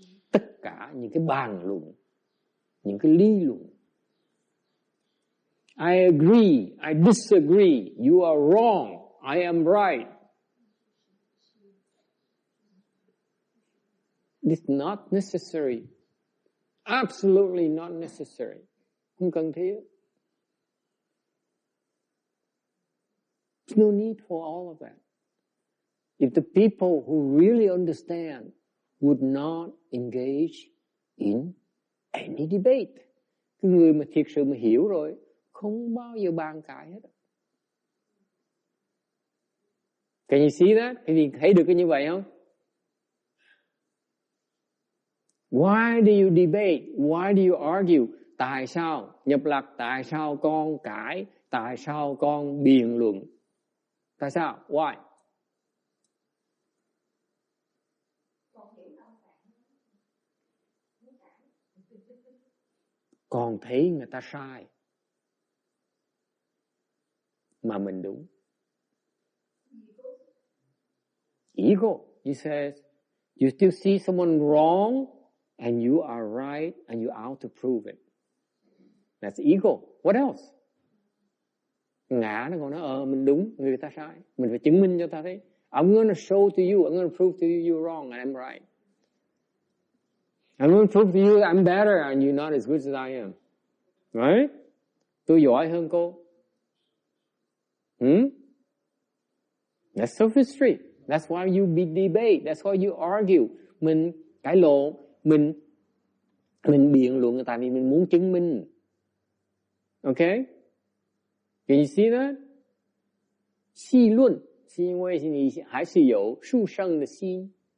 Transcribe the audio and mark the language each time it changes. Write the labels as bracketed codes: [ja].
[vi] Tất cả những cái bàn luận, những cái lý luận. [en] I agree, I disagree, you are wrong, I am right. It's not necessary. Absolutely not necessary. [vi] Không cần thiết. [en] There's no need for all of that. If the people who really understand would not engage in any debate. [vi] Cái người mà thiệt sự mà hiểu rồi, không bao giờ bàn cãi hết. [en] Can you see that? [vi] Quý vị thấy được cái như vậy không? [en] Why do you debate? Why do you argue? [vi] Tại sao? Nhập lặc, tại sao con cãi? Tại sao con biện luận? Tại sao? [en] Why? [vi] Còn thấy người ta sai mà mình đúng. [en] Ego. You says you still see someone wrong and you are right and you're out to prove it. That's ego. What else? [vi] Ngã nó còn nói mình đúng, người ta sai. Mình phải chứng minh cho ta thấy. [en] I'm going to show to you, I'm going to prove to you you're wrong and I'm right. I'm going to prove to you I'm better and you're not as good as I am. Right? [vi] Tôi giỏi hơn cô. [en] That's sophistry. That's why you debate. That's why you argue. [vi] Mình cãi lộn, mình biện luận người ta vì mình muốn chứng minh. [en] Okay? Can you see that? [zh] 戏论是因为你还是有殊胜的心。